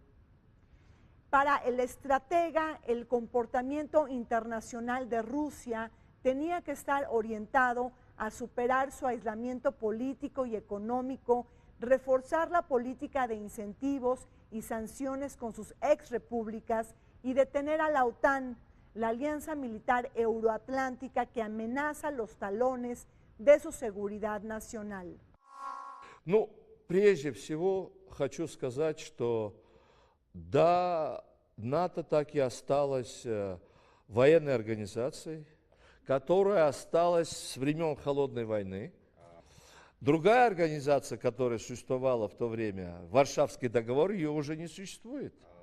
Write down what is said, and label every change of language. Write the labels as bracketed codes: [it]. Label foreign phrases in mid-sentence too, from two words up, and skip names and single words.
[es] Para el estratega, el comportamiento internacional de Rusia tenía que estar orientado a superar su aislamiento político y económico, reforzar la política de incentivos y sanciones con sus exrepúblicas y detener a la OTAN, la alianza militar euroatlántica que amenaza los talones de su seguridad nacional. [ru] Ну, прежде всего хочу сказать, что да, НАТО так и осталась военной организацией, которая осталась с времен Холодной войны. Другая организация, которая существовала в то время, Варшавский договор, ее уже не существует.